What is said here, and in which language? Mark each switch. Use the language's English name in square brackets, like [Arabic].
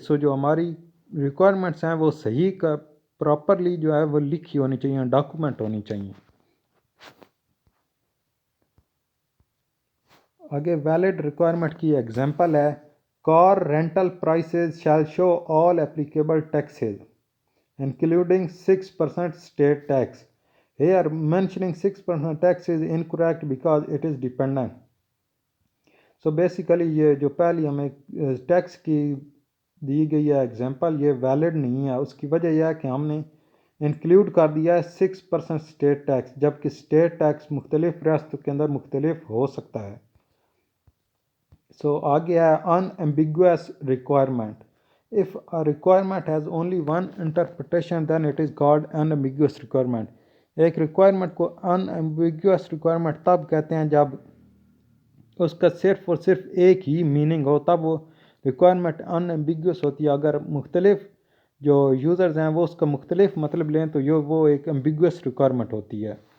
[Urdu] سو جو ہماری ریکوائرمنٹس ہیں وہ صحیح کا پراپرلی جو ہے وہ لکھی ہونی چاہیے، ڈاکومنٹ ہونی چاہیے. آگے ویلڈ ریکوائرمنٹ کی ایگزامپل ہے [English] Car rental prices shall show all applicable taxes including 6% state tax. Here mentioning 6% tax is incorrect because it is dependent. So basically [Urdu] یہ جو پہلی ہمیں ٹیکس کی دی گئی ہے ایگزامپل یہ ویلڈ نہیں ہے. اس کی وجہ یہ ہے کہ ہم نے انکلوڈ کر دیا ہے 6% اسٹیٹ ٹیکس، جبکہ اسٹیٹ ٹیکس مختلف ریاستوں کے اندر مختلف ہو سکتا ہے. سو آگے ہے ان ambiguous requirement. [English] If a requirement has only one interpretation then it is called unambiguous requirement. [Urdu] ایک ریکوائرمنٹ کو unambiguous requirement تب کہتے ہیں جب اس کا صرف اور صرف ایک ہی میننگ ہو، تب وہ ریکوائرمنٹ unambiguous ہوتی ہے. اگر مختلف جو یوزرز ہیں وہ اس کا مختلف مطلب لیں تو وہ ایک ambiguous requirement ہوتی ہے.